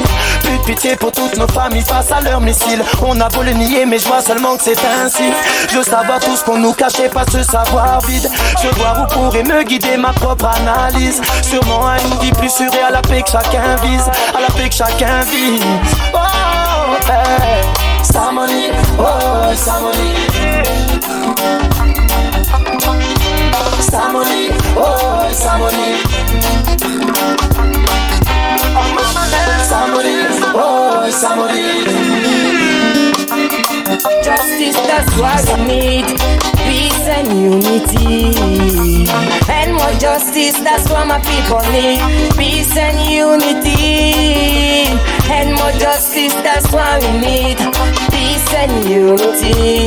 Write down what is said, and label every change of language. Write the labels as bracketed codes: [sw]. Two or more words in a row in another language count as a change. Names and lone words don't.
[fr] Plus de pitié pour toutes nos familles face à leurs missiles. On a beau le nier mais je vois seulement que c'est ainsi. Je veux savoir tout ce qu'on nous cachait, pas ce savoir vide. Je veux voir où pourrait me guider ma propre analyse. Sûrement à une vie plus sûre et à la paix que chacun vise. À la paix que chacun vise. [en] Oh hey. Samoni, oh Samoni, Samoni, oh Samoni. Oh mama, Samoni, oh Samoni. Justice, that's what we need. Peace and unity. And more justice, that's what my people need. Peace and unity. And more justice, that's what we need. Peace and unity.